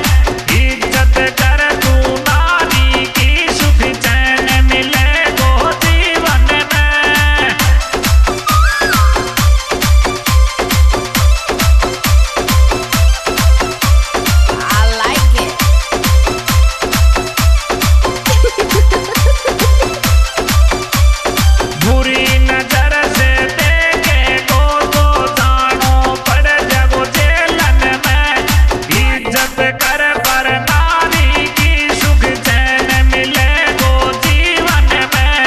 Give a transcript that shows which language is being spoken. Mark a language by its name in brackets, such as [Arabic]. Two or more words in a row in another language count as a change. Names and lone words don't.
[Braj] इज्जत कर तू नारी की सुख चैन मिले गो जीवन में। [English] I like it. [Braj] बुरी नजर से देखे गो तो जानो पड़ जागो जेलन में। इज्जत कर पर नारी की सुख चैन मिले गो जीवन में।